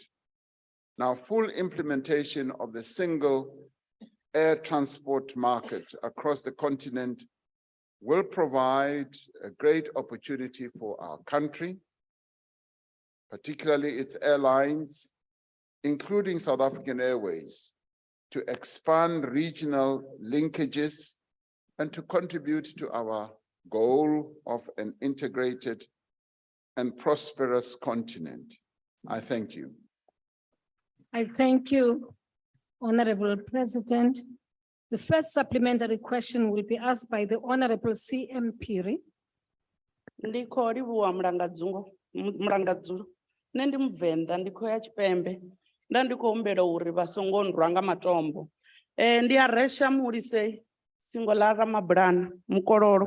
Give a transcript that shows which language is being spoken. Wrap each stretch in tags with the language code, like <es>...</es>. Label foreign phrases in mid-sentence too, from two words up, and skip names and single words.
<en>Now, full implementation of the Single Air Transport Market across the continent will provide a great opportunity for our country, particularly its airlines, including South African Airways, to expand regional linkages and to contribute to our goal of an integrated and prosperous continent. I thank you. I thank you, Honorable President. The first supplementary question will be asked by the Honorable C.M. Phiri.</en> <ve>Ndikho livhuwa mulangadzungu, mulangadzulu. Nṋe ndi Muvenda, ndi khou ya Tshipembe. nda ndi khou humbela uri vha songo nrwa nga matombo. Ndi a resha Mulise singo ḽa Ramabulana Mukololo.</ve>